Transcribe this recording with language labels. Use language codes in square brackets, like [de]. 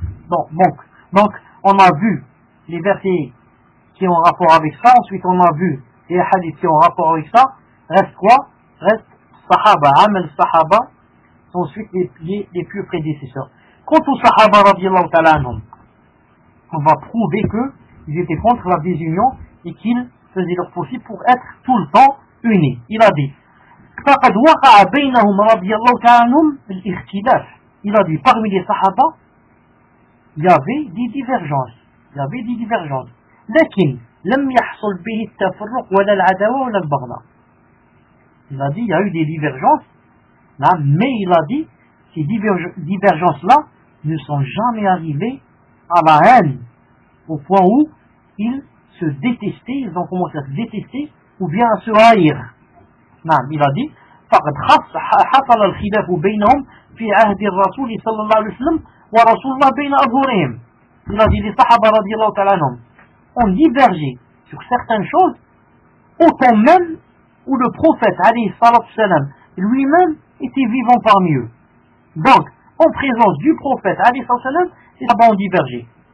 [fr] Donc, on a vu les versets qui ont rapport avec ça, ensuite on a vu les hadiths qui ont rapport avec ça, reste quoi ? Reste Sahaba, Amal Sahaba, sont ensuite les plus prédécesseurs. Quant au Sahaba, radiallahu ta'ala, on va prouver qu'ils étaient contre la désunion et qu'ils faisait leur possible pour être tout le temps unis. Il a dit, [ar] فَقَدْ وَقَعَ بَيْنَهُمْ رَضِيَ اللَّهُ تَعَنُمْ الْإِخْتِلَافِ. [fr] Il a dit, parmi les Sahaba, il y avait des divergences. [ar] لَكِنْ لَمْ يَحْصُلْ بِهِ التَّفَرُّقُ وَلَا الْعَدَوَى وَلَا الْبَغْضَى. [fr] Il a dit, il y a eu des divergences, là, mais il a dit, ces divergences-là ne sont jamais arrivées à la haine, au point où ils se détester, ils ont commencé à se détester ou bien à se haïr. Non, il a dit, [ar] فَقَدْ حَصَلَ الْخِلَافُ بَيْنَهُمْ فِي عَهْدِ الرَّسُولِ صَلَّى اللَّهُ عَلَيْهِ وَسَلَّمَ وَرَسُولُ اللَّهِ بَيْنَ أَظْهُرِهِمْ. [fr] Il a dit, les sahaba radiallahu ta'ala anhum ont divergé sur certaines choses, autant même où le prophète alayhi salatu wa sallam lui-même était vivant parmi eux. Donc, en présence du prophète alayhi salatu wa sallam, les sahaba ont divergé.